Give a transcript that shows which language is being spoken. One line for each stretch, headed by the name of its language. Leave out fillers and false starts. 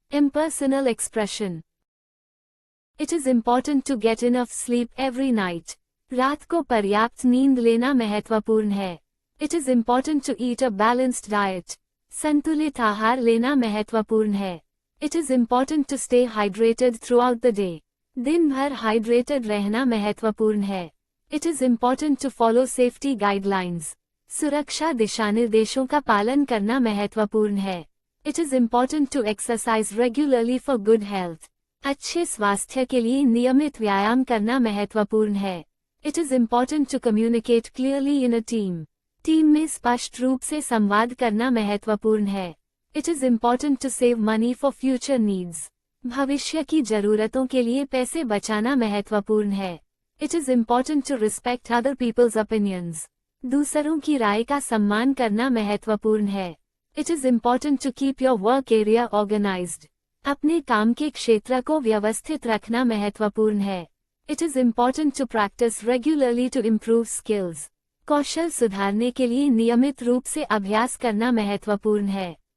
English: impersonal expression, it is important to get enough sleep every night,
Hindi: रात को पर्याप्त नींद लेना महत्वपूर्ण है।
English: it is important to eat a balanced diet,
Hindi: संतुलित आहार लेना महत्वपूर्ण है।
English: it is important to stay hydrated throughout the day,
Hindi: दिन भर हाइड्रेटेड रहना महत्वपूर्ण है।
English: It is important to follow safety guidelines.
Hindi: सुरक्षा दिशानिर्देशों का पालन करना महत्वपूर्ण है.
English: It is important to exercise regularly for good health.
Hindi: अच्छे स्वास्थ्य के लिए नियमित व्यायाम करना महत्वपूर्ण है.
English: It is important to communicate clearly in a team.
Hindi: Team में स्पष्ट रूप से संवाद करना महत्वपूर्ण है.
English: It is important to save money for future needs.
Hindi: भविष्य की जरूरतों के लिए पैसे बचाना महत्वपूर्ण है.
English: It is important to respect other people's opinions.
Hindi: दूसरों की राय का सम्मान करना महत्वपूर्ण है.
English: It is important to keep your work area organized.
Hindi: अपने काम के क्षेत्र को व्यवस्थित रखना महत्वपूर्ण है.
English: It is important to practice regularly to improve skills.
Hindi: कौशल सुधारने के लिए नियमित रूप से अभ्यास करना महत्वपूर्ण है.